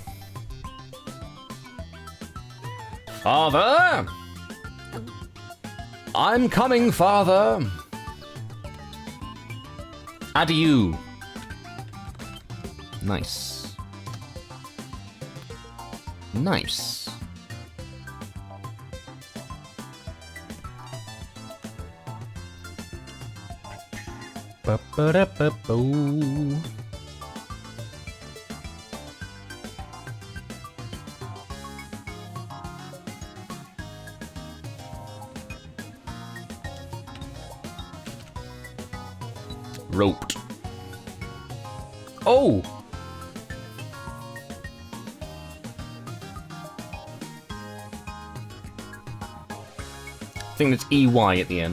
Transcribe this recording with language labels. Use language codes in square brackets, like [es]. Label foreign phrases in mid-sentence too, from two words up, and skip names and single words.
[en] Father! I'm coming, Father! Adieu. Nice. Nice. Ba-ba-da-ba-boo. Roped. Oh! I think it's EY at the end.